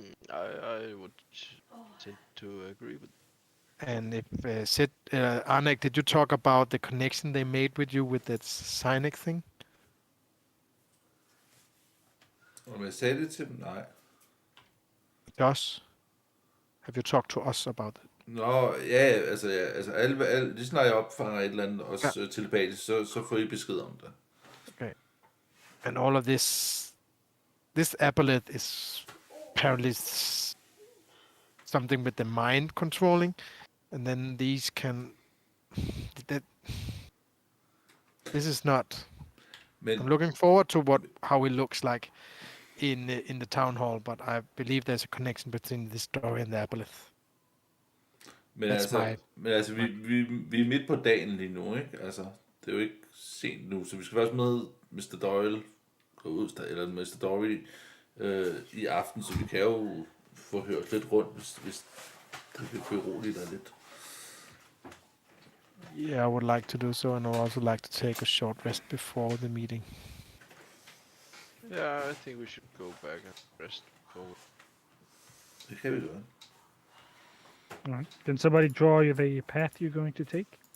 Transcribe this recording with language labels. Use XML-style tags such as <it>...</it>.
<en>I would tend to agree with. And if Arnek, did you talk about the connection they made with you with that Cynic thing?</en> <da>Om jeg sagde det til dem? Nej.</da> <en>Josh, have you talked to us about it?</en> <da>Nå, ja, altså alle, lige snart jeg opfanger et eller andet, også telepatisk, så får I besked om det.</da> <en>Okay. And all of this aboleth is apparently something with the mind controlling, and then these can. This is not.</en> <da>Men,</da> <en>I'm looking forward to how it looks like in the town hall, but I believe there's a connection between this story and the aboleth.</en> <da>men altså vi er midt på dagen lige nu, ikke? Altså, det er jo ikke sent nu, så vi skal først med Mr. Doyle gå ud, eller Mr. Dory i aften, så vi kan jo få hørt lidt rundt, hvis det kan berolige dig lidt.</da> <en>Yeah, I would like to do so, and I would also like to take a short rest before the meeting. Yeah, I think we should go back and rest before.</en> <da>Det kan vi gøre.</da> <en>Alright. Can somebody draw you the path you're going to take?</en>